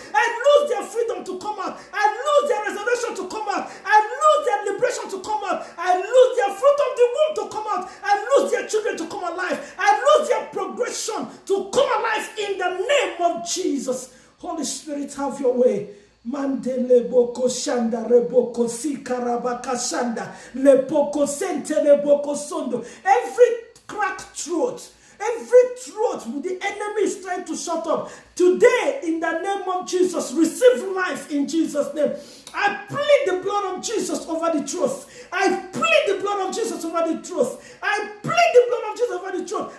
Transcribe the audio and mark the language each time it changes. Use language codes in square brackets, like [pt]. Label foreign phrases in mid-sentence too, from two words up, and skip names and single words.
[en] I lose their freedom to come out. I lose their resurrection to come out. I lose their liberation to come out. I lose their fruit of the womb to come out. I lose their children to come alive. I lose their progression to come alive in the name of Jesus. Holy Spirit, have your way. Mandele boko shanda reboko sikarabaka shanda lepoko sente leboko sondo. Every cracked throat, every throat the enemy is trying to shut up, today in the name of Jesus, receive life in Jesus' name. I plead the blood of Jesus over the truth. I plead the blood of Jesus over the truth. I plead the blood of Jesus over the truth.